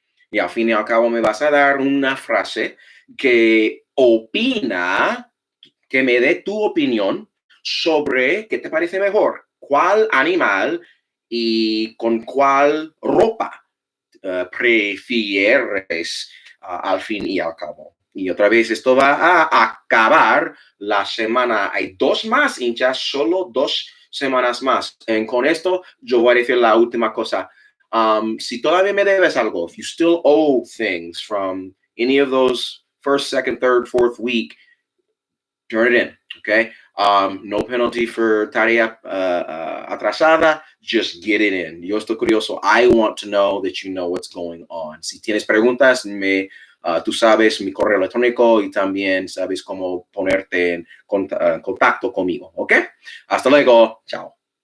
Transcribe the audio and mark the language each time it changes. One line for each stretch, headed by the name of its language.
Spanish: Y al fin y al cabo me vas a dar una frase que opina, que me dé tu opinión sobre qué te parece mejor, cuál animal y con cuál ropa prefieres al fin y al cabo. Y otra vez, esto va a acabar la semana. Hay 2 más, hinchas, solo 2 semanas más. Con esto, yo voy a decir la última cosa. Si todavía me debes algo,
English: if you still owe things from any of those first, second, third, fourth week, turn it in, okay? No penalty for
Spanish: tarea atrasada,
English: just get it in.
Spanish: Yo estoy curioso.
English: I want to know that you know what's going on.
Spanish: Si tienes preguntas, tú sabes mi correo electrónico y también sabes cómo ponerte en contacto conmigo, ¿ok? Hasta luego. Chao.